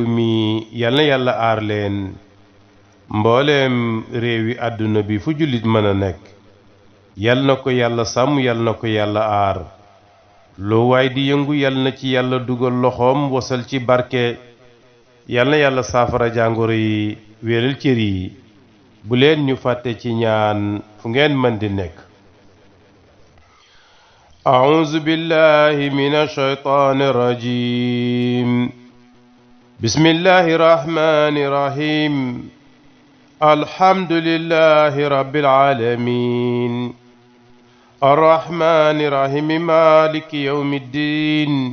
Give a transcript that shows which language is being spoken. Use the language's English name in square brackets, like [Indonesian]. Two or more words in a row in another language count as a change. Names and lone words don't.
[Wolof] mi yal na yàlla aar leen mbooleem réewi àdduna bi fu jullit mën a nekk yal na ko yàlla sàmm yal na ko yàlla aar loo waay di yëngu yal na ci yàlla dugal loxoom wasal ci barke yal na yàlla saafara jàngoro yi wéral cër yi bu leen ñu fàtte ci ñaan fu ngeen mën di nekk [Arabic] أعوذ بالله من الشيطان الرجيم بسم الله الرحمن الرحيم الحمد لله رب العالمين الرحمن الرحيم مالك يوم الدين